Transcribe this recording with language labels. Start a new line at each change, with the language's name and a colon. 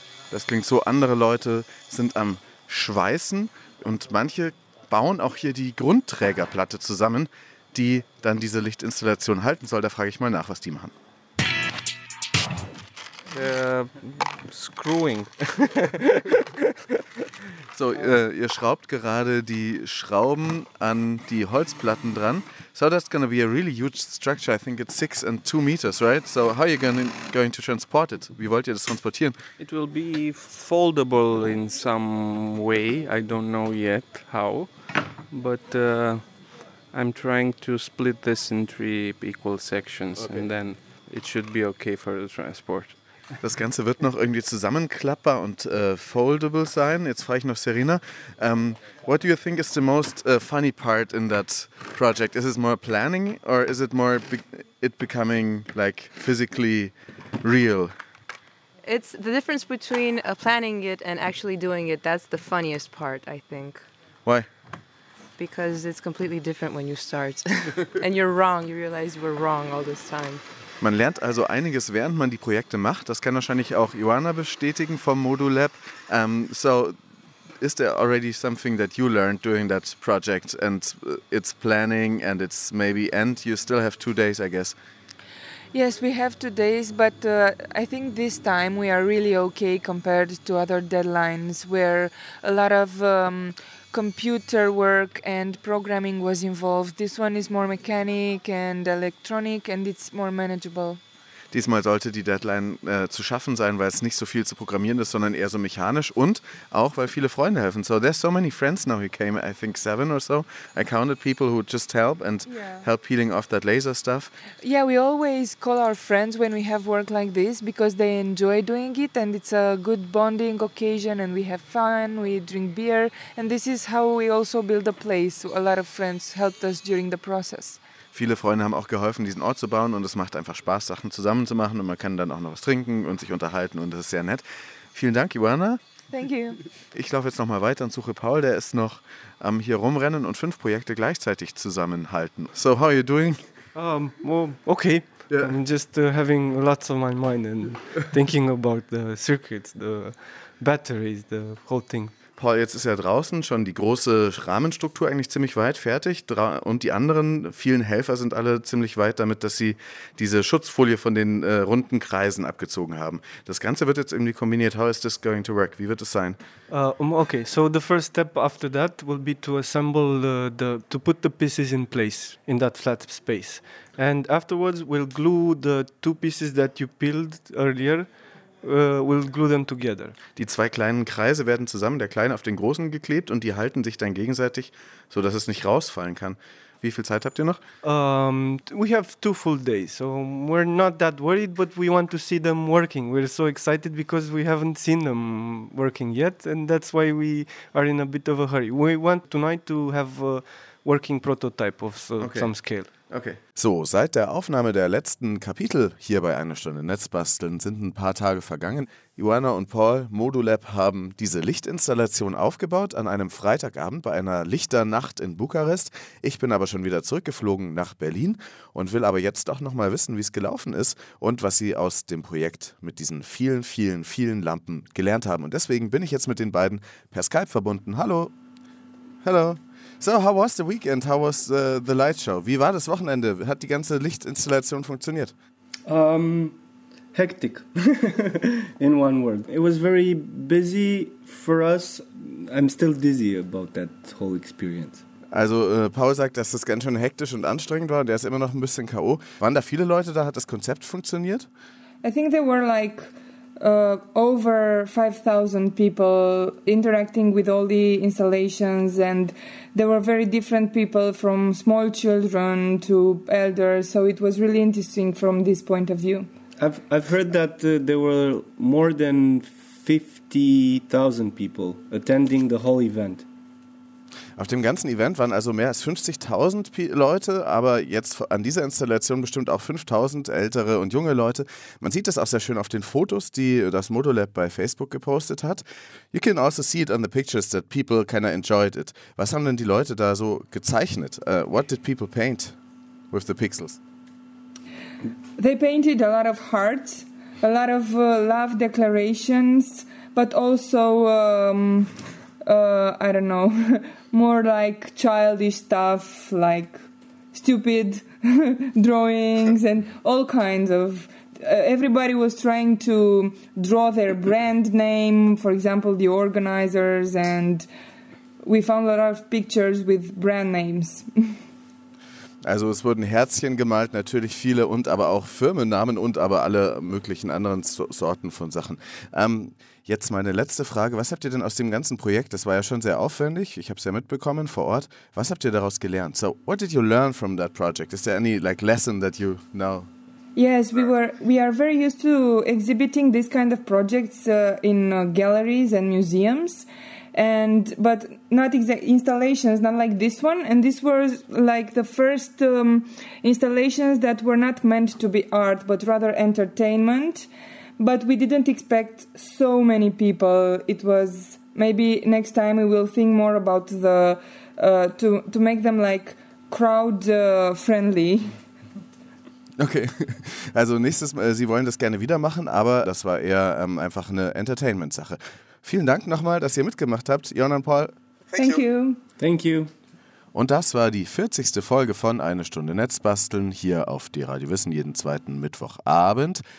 German: Das klingt so, andere Leute sind am Schweißen und manche bauen auch hier die Grundträgerplatte zusammen, die dann diese Lichtinstallation halten soll. Da frage ich mal nach, was die machen.
English: Screwing.
German: So, ihr schraubt gerade die Schrauben an die Holzplatten dran.
English: So that's going to be a really huge structure. I think it's 6 and 2 meters, right? So how are you going to transport it?
German: Wie wollt ihr das transportieren?
English: It will be foldable in some way. I don't know yet how. But I'm trying to split this in 3 equal sections. Okay. And then it should be okay for the transport.
German: Das Ganze wird noch irgendwie zusammenklappbar und foldable sein. Jetzt frage ich noch Serena.
English: What do you think is the most funny part in that project? Is it more planning or is it more it becoming like physically real? It's the difference between planning it and actually doing it. That's the funniest part, I think. Why? Because it's completely different when you start. And you're wrong. You realize you were wrong all this time.
German: Man lernt also einiges, während man die Projekte macht. Das kann wahrscheinlich auch Ioana bestätigen vom Modulab.
English: So, is there already something that you learned during that project and its planning and its maybe end? You still have 2 days, I guess. Yes, we have 2 days, but I think this time we are really okay compared to other deadlines where a lot of computer work and programming was involved. This one is more mechanic and electronic and it's more manageable.
German: Diesmal sollte die Deadline zu schaffen sein, weil es nicht so viel zu programmieren ist, sondern eher so mechanisch und auch, weil viele Freunde helfen.
English: So there's so many friends now who came, I think 7 or so. I counted people who just help and help peeling off that laser stuff. Yeah, we always call our friends when we have work like this because they enjoy doing it and it's a good bonding occasion and we have fun, we drink beer and this is how we also build a place. A lot of friends helped us during the process.
German: Viele Freunde haben auch geholfen, diesen Ort zu bauen und es macht einfach Spaß, Sachen zusammen zu machen und man kann dann auch noch was trinken und sich unterhalten und das ist sehr nett. Vielen Dank, Ioana.
English: Thank you.
German: Ich laufe jetzt nochmal weiter und suche Paul, der ist noch am hier rumrennen und 5 Projekte gleichzeitig zusammenhalten.
English: So, how are you doing? Okay. Yeah. I'm just having lots on my mind and thinking about the circuits, the batteries, the whole thing.
German: Paul, jetzt ist ja draußen schon die große Rahmenstruktur eigentlich ziemlich weit fertig und die anderen vielen Helfer sind alle ziemlich weit damit, dass sie diese Schutzfolie von den runden Kreisen abgezogen haben. Das Ganze wird jetzt irgendwie kombiniert.
English: How is this going to work?
German: Wie wird es sein?
English: Okay, so the first step after that will be to assemble to put the pieces in place in that flat space. And afterwards we'll glue the two pieces that you peeled earlier. We'll glue them together.
German: Die zwei kleinen Kreise werden zusammen, der kleine auf den großen geklebt und die halten sich dann gegenseitig, so dass es nicht rausfallen kann. Wie viel Zeit habt ihr noch?
English: We have 2 full days, so we're not that worried, but we want to see them working. We're so excited because we haven't seen them working yet and that's why we are in a bit of a hurry. We want tonight to have a working prototype of some scale. Okay.
German: So, seit der Aufnahme der letzten Kapitel hier bei einer Stunde Netzbasteln sind ein paar Tage vergangen. Ioana und Paul, Modulab, haben diese Lichtinstallation aufgebaut an einem Freitagabend bei einer Lichternacht in Bukarest. Ich bin aber schon wieder zurückgeflogen nach Berlin und will aber jetzt auch nochmal wissen, wie es gelaufen ist und was sie aus dem Projekt mit diesen vielen, vielen, vielen Lampen gelernt haben. Und deswegen bin ich jetzt mit den beiden per Skype verbunden. Hallo. Hallo.
English: So, how was the weekend? How was the light show?
German: Wie war das Wochenende? Hat die ganze Lichtinstallation funktioniert?
English: Hectic, in one word. It was very busy for us. I'm still dizzy about that whole experience.
German: Also, Paul sagt, dass das ganz schön hektisch und anstrengend war. Der ist immer noch ein bisschen K.O. Waren da viele Leute da? Hat das Konzept funktioniert?
English: I think there were like over 5,000 people interacting with all the installations, and there were very different people from small children to elders, so it was really interesting from this point of view. I've heard that there were more than 50,000 people attending the whole event.
German: Auf dem ganzen Event waren also mehr als 50.000 Leute, aber jetzt an dieser Installation bestimmt auch 5.000 ältere und junge Leute. Man sieht das auch sehr schön auf den Fotos, die das Modulab bei Facebook gepostet hat.
English: You can also see it on the pictures that people kind of enjoyed it.
German: Was haben denn die Leute da so gezeichnet?
English: What did people paint with the pixels? They painted a lot of hearts, a lot of love declarations, but also... I don't know, more like childish stuff, like stupid drawings and all kinds of... everybody was trying to draw their brand name, for example, the organizers, and we found a lot of pictures with brand names.
German: Also es wurden Herzchen gemalt, natürlich viele, und aber auch Firmennamen und aber alle möglichen anderen Sorten von Sachen. Jetzt meine letzte Frage, was habt ihr denn aus dem ganzen Projekt, das war ja schon sehr aufwendig, ich habe es ja mitbekommen vor Ort, was habt ihr daraus gelernt?
English: So, what did you learn from that project? Is there any like lesson that you know? Yes, we are very used to exhibiting this kind of projects in galleries and museums. But not exact installations, not like this one. And this was like the first installations that were not meant to be art, but rather entertainment. But we didn't expect so many people. It was maybe next time we will think more about the to make them like crowd friendly.
German: Okay, also nächstes Mal, Sie wollen das gerne wieder machen, aber das war eher einfach eine Entertainment-Sache. Vielen Dank nochmal, dass ihr mitgemacht habt, Ioana und Paul.
English: Thank you. Thank you.
German: Und das war die 40. Folge von Eine Stunde Netzbasteln hier auf D-Radio Wissen jeden zweiten Mittwochabend.